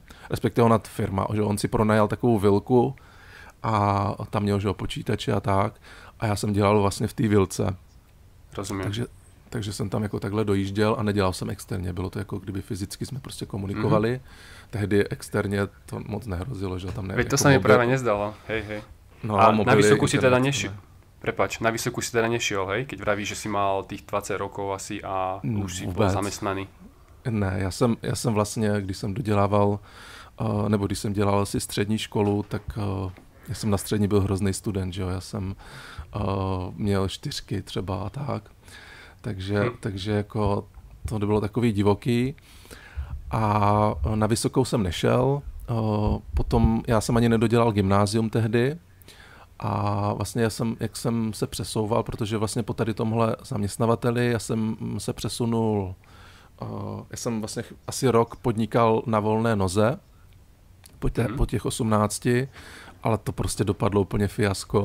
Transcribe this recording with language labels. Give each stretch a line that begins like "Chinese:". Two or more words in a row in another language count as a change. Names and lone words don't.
Czech: Respektive ona firma, že on si pronajal takovou vilku a tam měl že počítače a tak. A já jsem dělal vlastně v té vilce. Rozumím. Takže jsem tam jako takhle dojížděl a nedělal jsem externě. Bylo to jako kdyby fyzicky jsme prostě komunikovali. Tehdy externě to moc nehrozilo, že tam ne.
Slovak: Veď to se mi právě nezdalo. Hej. No, a na Vysoku si teda nešiel. Prepáč, na Vysoku si teda nešiel, hej? Keď vravíš, že si mal tých 20 rokov asi a už si byl zamestnaný.
Czech: Ne, já jsem vlastně, když jsem dodělával, nebo když jsem dělal asi střední školu, tak já jsem na střední byl hrozný student, že jo, já jsem měl 4 třeba a tak, takže jako to bylo takový divoký a na Vysokou jsem nešel, potom já jsem ani nedodělal gymnázium tehdy a vlastně jak jsem se přesouval, protože vlastně po tady tomhle zaměstnavateli já jsem se přesunul, já jsem vlastně asi rok podnikal na volné noze po těch 18, ale to prostě dopadlo úplně fiasko.